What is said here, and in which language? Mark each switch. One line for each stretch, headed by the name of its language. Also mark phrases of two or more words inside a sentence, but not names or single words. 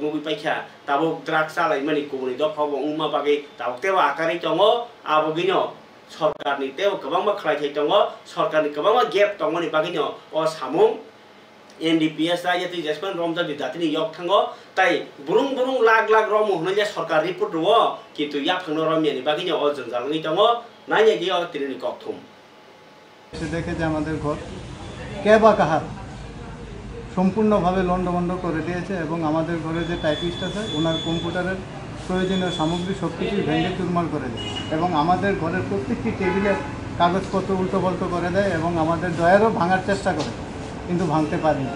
Kok Borok: मुगै पाइखा ताबो ड्राग्स सालाय मानि कोनि दफाव उमा बागै तावतेवा आकारै दङ आबगिनो सरकारनि तेव गोबां मा खालायथाय दङ सरकारनि गोबां मा गेप दङनि बागैनो अ सामुं एनडीपीएस रायति जेसपन रमजा बिदातिनि यक थाङो ताई बुरुं बुरुं लाख लाख रम होनले सरकार रिपोर्ट दङ किन्तु या थांनो रमियानि बागैनो अ जंजालनि दङ नायने दियो तिनि ककथुम
Bangla: সে দেখে যে আমাদের ঘর কে বা কাহার সম্পূর্ণভাবে লন্ডভন্ড করে দিয়েছে এবং আমাদের ঘরে যে টাইপিস্ট আছে ওনার কম্পিউটারের প্রয়োজনীয় সামগ্রী সব কিছুই ভেঙে চুরমার করে দেয় এবং আমাদের ঘরের প্রত্যেকটি টেবিলের কাগজপত্র উল্টোপাল্টো করে দেয় এবং আমাদের ডয়ারও ভাঙার চেষ্টা করে কিন্তু ভাঙতে পারি না।